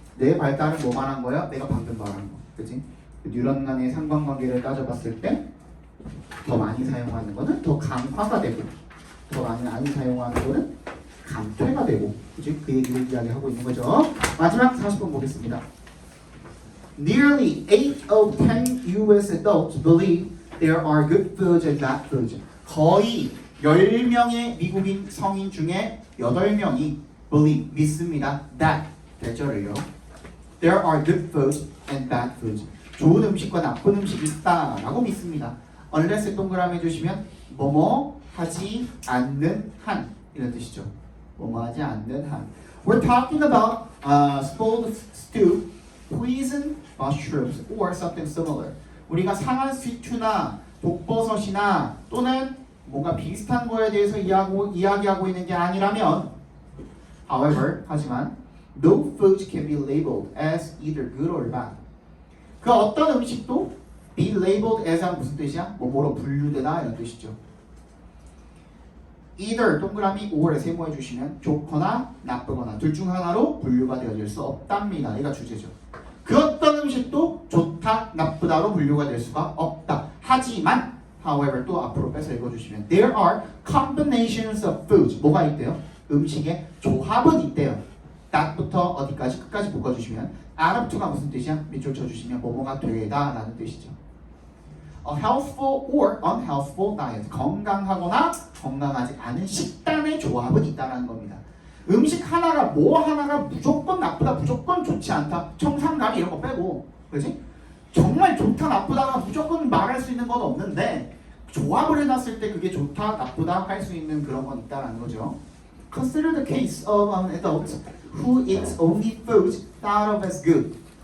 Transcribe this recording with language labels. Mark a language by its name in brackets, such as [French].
[Korean] 뇌 발달은 뭐 말한 거야? 내가 방금 말한 거. 그치? 뉴런 간의 상관관계를 따져봤을 때 더 많이 사용하는 거는 더 강화가 되고 더 많이 사용하는 거는 감퇴가 되고, 그치? 그 얘기를 이야기하고 있는 거죠. 마지막 40번 보겠습니다. [English] Nearly 8 of 10 US adults believe there are good foods and bad foods. [Korean] 거의 10명의 미국인 성인 중에 8명이 believe, 믿습니다. that, 대절을요. [English] There are good foods and bad foods. [Korean] 좋은 음식과 나쁜 음식이 있다라고 믿습니다. unless 동그라미 해주시면 뭐뭐 하지 않는 한 이런 뜻이죠. 뭐뭐 하지 않는 한. [English] We're talking about spoiled stew, poison mushrooms, or something similar. [Korean] 우리가 상한 스튜나 독버섯이나 또는 뭔가 비슷한 거에 대해서 이야기하고 있는 게 아니라면, [English] however, 하지만 no food can be labeled as either good or bad. [Korean] 그 어떤 음식도 be labeled as가 무슨 뜻이야? 뭐뭐로 분류되다 이런 뜻이죠. either 동그라미 or을 세모해 주시면 좋거나 나쁘거나 둘 중 하나로 분류가 되어질 수 없답니다. 이가 주제죠. 그 어떤 음식도 좋다, 나쁘다로 분류가 될 수가 없다. 하지만 however 또 앞으로 빼서 읽어주시면 [English] there are combinations of foods. [Korean] 뭐가 있대요? 음식의 조합은 있대요. that부터 어디까지 끝까지 묶어주시면 out of to가 무슨 뜻이야? 밑줄 쳐주시면 뭐뭐가 되다 라는 뜻이죠. [English] A healthful or unhealthful diet. [Korean] 건강하거나 건강하지 않은 식단의 조합은 있다는 겁니다. 음식 하나가 뭐 하나가 무조건 나쁘다, 무조건 좋지 않다, 청산가리 이런 거 빼고, 그렇지? 정말 좋다, 나쁘다가 무조건 말할 수 있는 건 없는데 조합을 해놨을 때 그게 좋다, 나쁘다 할 수 있는 그런 건 있다는 거죠. [English] Consider the case of an adult who eats only foods thought of as good.